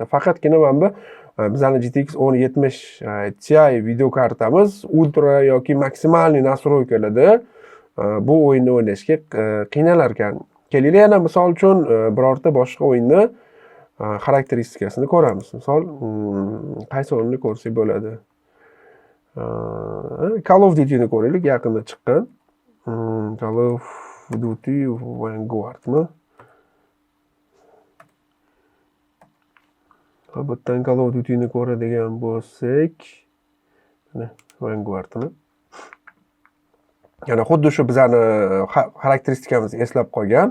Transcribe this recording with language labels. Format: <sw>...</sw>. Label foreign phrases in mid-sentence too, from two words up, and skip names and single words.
<uz>Faqatgina mana bu bizning GTX 1070 Ti video kartamiz ultra yoki maksimalniy nastroykalarda bu o'yinni o'ynashga qiynalar ekan. Kelinglar yana misol uchun birorta boshqa o'yinni xarakteristikasini ko'ramiz. Misol, qaysi o'yinni ko'rsak bo'ladi? Call of Duty'ni ko'raylik, yaqinda chiqqan. Call of Duty Vanguardmi? Bu yerdan Call of Duty'ni ko'radigan bo'lsak, mana Vanguardmi? Yana xuddi shu bizani xarakteristikamizni eslab qolgan.</uz>